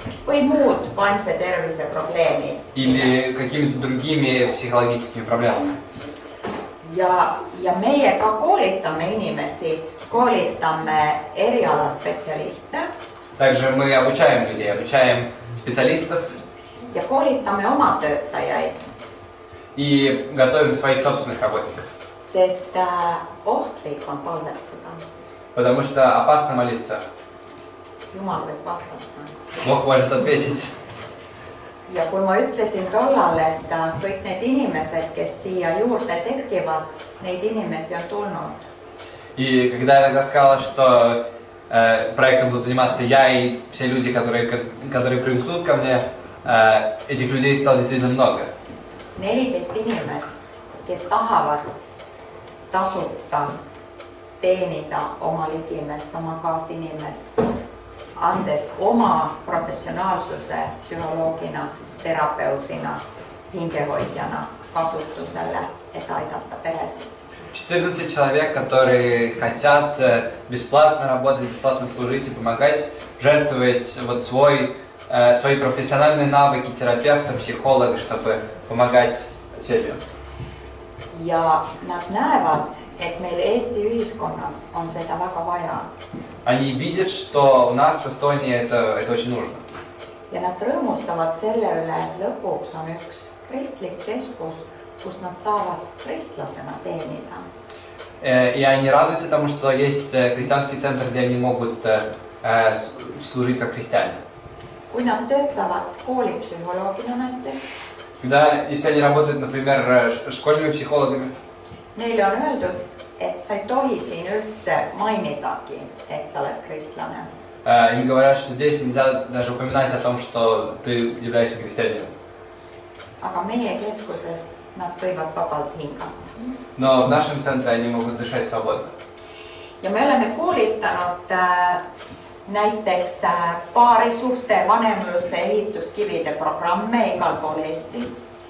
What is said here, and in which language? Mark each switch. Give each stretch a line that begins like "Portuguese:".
Estonian: või muud vaimse tervise probleemid.
Russian: или какими-то другими психологическими проблемами.
Estonian: Ja meie ka koolitame inimesi, koolitame erialaspetsialiste.
Russian: Также мы обучаем людей, обучаем специалистов
Estonian: Ja koolitame oma töötajaid,
Russian: и готовим своих собственных работников.
Estonian: sest ohtlik on palvetada.
Russian: Потому что опасно молиться.
Estonian: Jumal võib vastata.
Russian: Бог может ответить.
Estonian: Ja kui ma ütlesin tollal, et kõik need inimesed, kes siia juurde tekivad, neid inimesi on tulnud.
Russian: И когда я сказала, что проектом будут заниматься я и все люди, которые примкнут ко мне, этих людей стало действительно много.
Estonian: 14 inimest, kes tahavad tasuta teenida oma ligimest, oma kaasinimest, andes oma professionaalsuse psühholoogina, terapeutina, hingehoidjana kasutusele, et aidata peresid.
Russian: 14 человек, которые хотят бесплатно работать, бесплатно служить и помогать, жертвовать вот свои профессиональные навыки терапевта, психолога, чтобы помогать целью.
Estonian: Ja nad näevad, et meil Eesti ühiskonnas on seda väga vaja.
Russian: Они видят, что у нас в Эстонии это очень нужно.
Estonian: Ja nad rõõmustavad selle üle, et lõpuks on üks kristlik keskus, kus nad saavad kristlasena teenida.
Russian: И они радуются тому, что есть христианский центр, где они могут служить как христиане.
Estonian: Kui nad töötavad koolipsühholoogina näiteks,
Russian: Если они работают, например, школьными психологами,
Estonian: neile on öeldud, et sa ei tohi siin üldse mainidagi, et sa oled kristlane.
Russian: Им говорят, что здесь нельзя даже упоминать о том, что ты являешься христианином.
Estonian: Aga meie keskuses nad võivad vabalt hingata.
Russian: Но в нашем центре они могут дышать свободно.
Estonian: Ja me oleme koolitanud näiteks paarisuhte vanemluse ehituskivide programme igal pool Eestis.